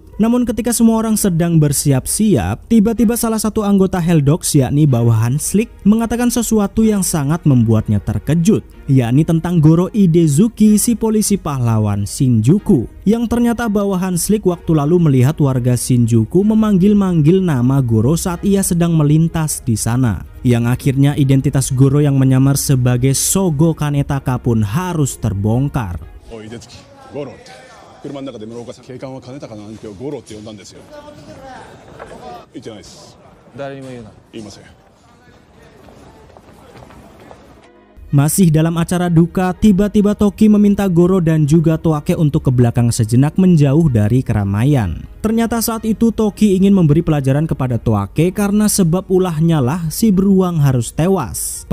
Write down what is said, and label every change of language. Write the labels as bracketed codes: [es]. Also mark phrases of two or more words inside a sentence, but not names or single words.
[id] Namun ketika semua orang sedang bersiap-siap, tiba-tiba salah satu anggota Helldogs, yakni bawahan Slick, mengatakan sesuatu yang sangat membuatnya terkejut, yakni tentang Goro Idezuki, si polisi pahlawan Shinjuku. Yang ternyata bawahan Slick waktu lalu melihat warga Shinjuku memanggil-manggil nama Goro saat ia sedang melintas di sana. Yang akhirnya identitas Goro yang menyamar sebagai Sogo Kanetaka pun harus terbongkar. Oh, Idezuki, Goro. [ja] 車の中で室岡さん、警官は金高の兄貴をゴロって呼んだんですよ。言ってないです。誰にも言うな。言いません。 [id] Masih dalam acara duka, tiba-tiba Toki meminta Goro dan juga Toake untuk ke belakang sejenak menjauh dari keramaian. Ternyata saat itu Toki ingin memberi pelajaran kepada Toake karena sebab ulahnya lah si beruang harus tewas.